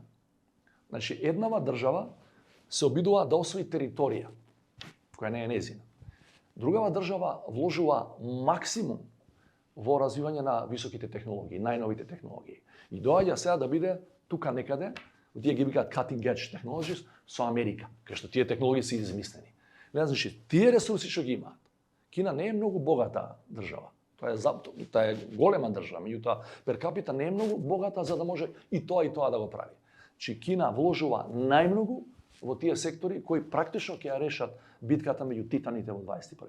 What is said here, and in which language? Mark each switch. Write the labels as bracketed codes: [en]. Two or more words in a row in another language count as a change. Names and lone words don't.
[mk] Значи, еднава држава се обидува да освои територија, која не е нејзина. Другава држава вложува максимум во развивање на високите технологии, најновите технологии. И доаѓа сега да биде тука некаде, тие ги викаат [en] cutting edge technologies, [mk] со Америка, кај што тие технологии се измислени. Значи, тие ресурси што ги имаат. Кина не е многу богата држава. Тоа е голема држава, меѓутоа пер капита не е многу богата за да може и тоа да го прави. Значи, Кина вложува најмногу во тие сектори кои практично ќе ја решат битката меѓу титаните во 21.